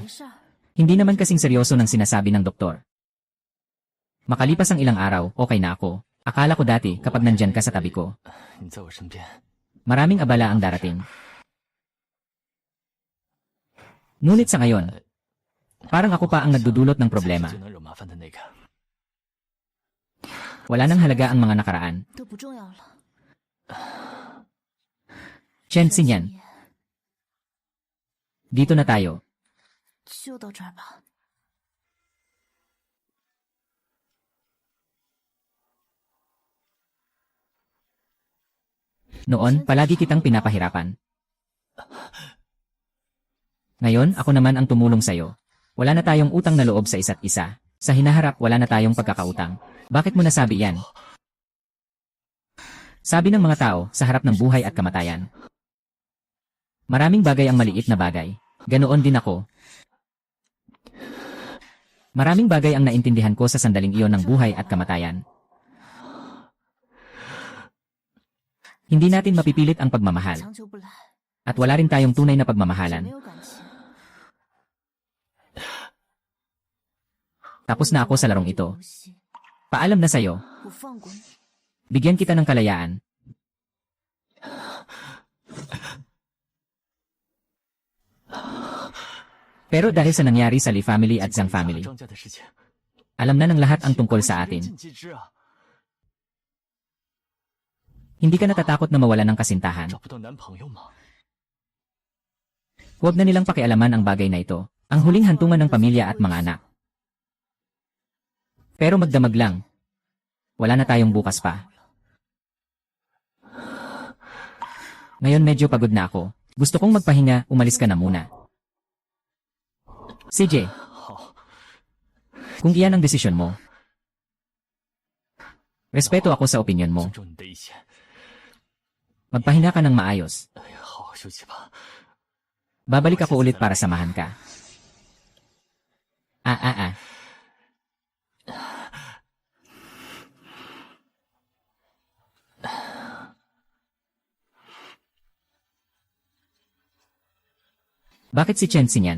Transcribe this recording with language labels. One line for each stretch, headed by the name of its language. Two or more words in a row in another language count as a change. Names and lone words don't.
Chinese: 没事儿。
Filipino: Hindi naman kasing seryoso ng sinasabi ng doktor. Makalipas ang ilang araw, okay na ako. Akala ko dati kapag nandyan ka sa tabi ko,
Chinese: 你在我身边，
Filipino: maraming abala ang darating. Ngunit sa ngayon, parang ako pa ang nagdudulot ng
Chinese: 才是
Filipino: problema.
Chinese: 最能惹麻烦的那个。
Filipino: Wala nang halaga ang mga nakaraan.
Chinese: 都不重要了。
Filipino: Chen Xinyan, dito na tayo.
Chinese: 就到这儿吧。
Filipino: Noon, palagi kitang pinapahirapan. Ngayon, ako naman ang tumulong sa'yo. Wala na tayong utang na loob sa isa't isa. Sa hinaharap, wala na tayong pagkakautang. Bakit mo nasabi yan? Sabi ng mga tao, sa harap ng buhay at kamatayan. Maraming bagay ang maliit na bagay. Ganoon din ako. Maraming bagay ang naintindihan ko sa sandaling iyon ng buhay at kamatayan. Hindi natin mapipilit ang pagmamahal.
Chinese: 强求不来，
Filipino: At wala rin tayong tunay na
Chinese: 就没
Filipino: pagmamahalan.
Chinese: 有感情。
Filipino: Tapos na ako sa larong ito.
Chinese: 游戏
Filipino: Paalam na sa'yo.
Chinese: 我放过你。
Filipino: Bigyan kita ng kalayaan. Pero dahil sa nangyari sa Li family at Zhang family,
Chinese: 张家的事情，
Filipino: alam na ng lahat ang tungkol sa atin.
Chinese: 人尽皆知啊，
Filipino: Hindi ka natatakot na mawala ng kasintahan.
Chinese: 找不到男朋友吗？
Filipino: Huwag na nilang pakialaman ang bagay na ito. Ang huling hantungan ng pamilya at mga anak. Pero magdamag lang. Wala na tayong bukas pa. Ngayon medyo pagod na ako. Gusto kong magpahinga, umalis ka na muna. CJ,
Chinese: 好，
Filipino: kung iyan ang desisyon mo, respeto ako sa opinyon mo.
Chinese: 尊重你的意见。
Filipino: Magpahinga ka ng maayos.
Chinese: 哎呀，好好休息吧。
Filipino: Babalik ako ulit para samahan ka. Ah. Bakit si Chen Xinyan?